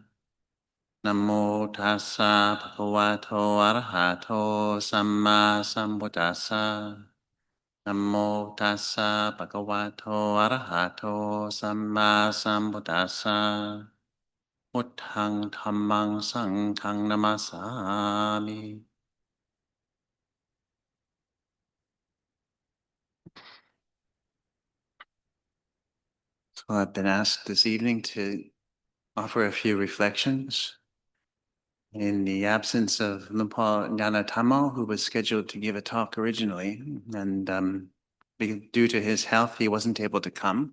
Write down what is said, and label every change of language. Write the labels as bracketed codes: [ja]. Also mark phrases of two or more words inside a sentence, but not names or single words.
[pi] Namo tassa bhagavato arahato samma sambuddhassa. Namo tassa bhagavato arahato samma sambuddhassa. Buddhang dhammang sanghang namasami. [en] So I've been asked this evening to offer a few reflections in the absence of Lupa Nyanatamo, who was scheduled to give a talk originally, and due to his health, he wasn't able to come.